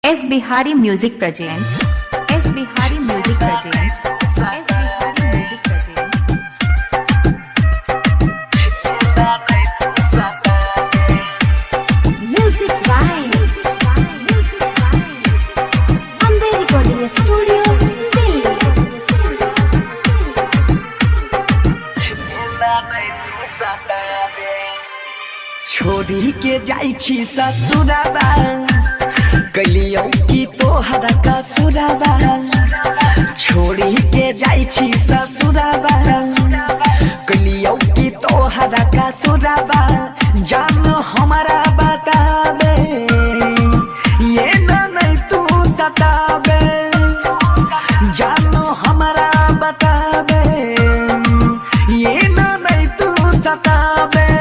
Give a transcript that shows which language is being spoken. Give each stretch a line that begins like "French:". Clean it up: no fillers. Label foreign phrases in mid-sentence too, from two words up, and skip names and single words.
English: S Bihari Music Present. S Bihari Music Present. S Bihari Music Present. Music by Ambe Recording Studio, Delhi.
Maithili: छोड़ी के जाई छी ससुराबा कलियो की तोहरा कसुराबा छोड़ी के जाई छी ससुराबा कलियो की तोहरा कसुराबा जान हमारा बताबे ये ना नहीं तू सताबे जान हमारा बताबे ये ना नहीं तू सताबे